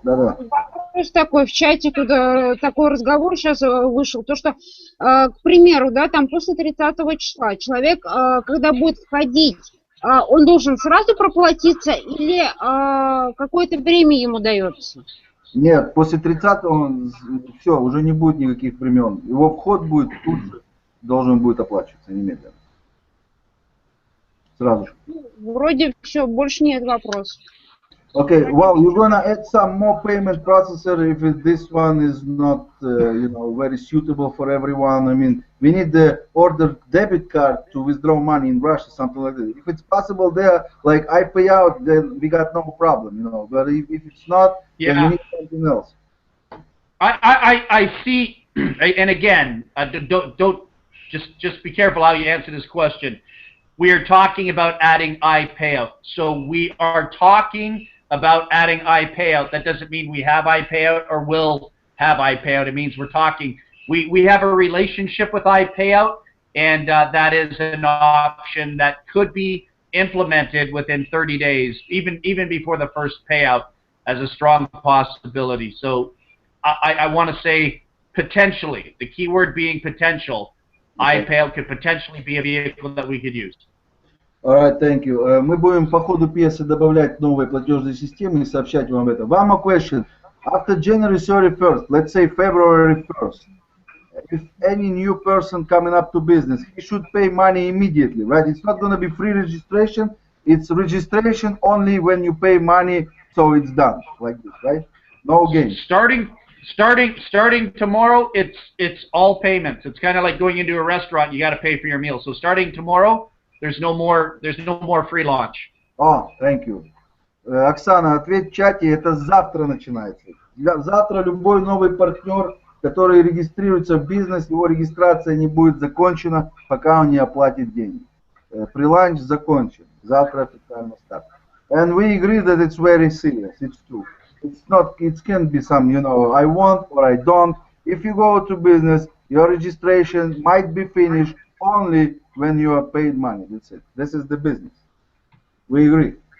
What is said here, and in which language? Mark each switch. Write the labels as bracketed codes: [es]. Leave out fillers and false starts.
[ru] Вопрос такой, в чате туда такой разговор сейчас вышел, то что, к примеру, да, там после 30 числа человек, когда будет входить, он должен сразу проплатиться или какое-то время ему дается? Нет, после 30-го все, уже не будет никаких времен. Его вход будет тут же, должен будет оплачиваться немедленно. Сразу же. Вроде все, больше нет вопросов. [en] Okay, well, you're gonna add some more payment processor if this one is not, you know, very suitable for everyone. I mean, we need the order debit card to withdraw money in Russia, something like that. If it's possible there, like I pay out, then we got no problem, you know. But if it's not, then we need something else. I see, and again, don't just be careful how you answer this question. We are talking about adding iPayout, so we are talking about adding iPayout. That doesn't mean we have iPayout or will have iPayout. It means we're talking. We have a relationship with iPayout, and that is an option that could be implemented within 30 days, even before the first payout, as a strong possibility. So I want to say potentially, the key word being potential. iPayout could potentially be a vehicle that we could use. Alright, thank you. [ru] Мы будем по ходу пьесы добавлять новые платежные системы и сообщать вам это. [en] One more question. After January 31st, let's say February 1st, if any new person coming up to business, he should pay money immediately, right? It's not going to be free registration. It's registration only when you pay money, so it's done, like this, right? No games. Starting tomorrow, it's all payments. It's kind of like going into a restaurant. You got to pay for your meal. So starting tomorrow, there's no more free launch. Oh, thank you. [ru] Оксана, ответь в чате, это завтра начинается. Завтра любой новый партнер, который регистрируется в бизнес, его регистрация не будет закончена, пока он не оплатит деньги. Преланч закончен. Завтра официально старт. [en] And we agree that it's very serious. It's true. It's not. It can be some, you know, I want or I don't. If you go to business, your registration might be finished only when you are paid money. That's it. This is the business. We agree.